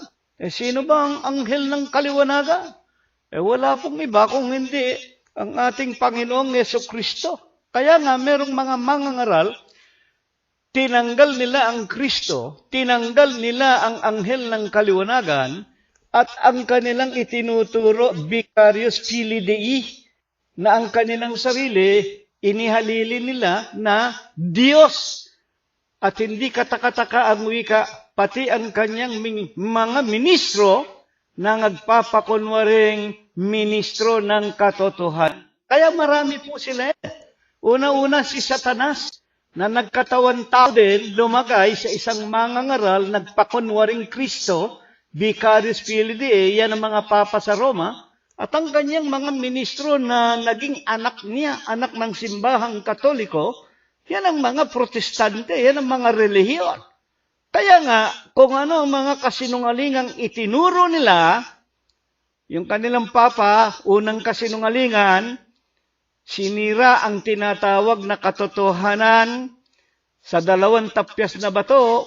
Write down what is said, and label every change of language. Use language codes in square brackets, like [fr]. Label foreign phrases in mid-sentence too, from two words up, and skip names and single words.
[tl] Sino ba ang anghel ng kaliwanagan? Wala pong iba kung hindi ang ating Panginoong Jesucristo. Kaya nga merong mga mangangaral, tinanggal nila ang Kristo, tinanggal nila ang anghel ng kaliwanagan, at ang kanilang itinuturo, [la] vicarious filii Dei, [tl] na ang kanilang sarili, inihalili nila na Diyos. At hindi katakataka ang wika, pati ang kanyang mga ministro na nagpapakunwaring ministro ng katotohanan. Kaya marami po sila. Una-una si Satanas, na nagkatawan tao din, lumagay sa isang mangangaral, nagpakunwaring Kristo, [la] vicarious filii Dei, [tl] yan ang mga papa sa Roma, at ang kanyang mga ministro na naging anak niya, anak ng simbahang Katoliko, yan ang mga protestante, yan ang mga relihiyon. Kaya nga, kung ano ang mga kasinungalingang itinuro nila, yung kanilang papa, unang kasinungalingan, sinira ang tinatawag na katotohanan sa 2 tapyas na bato.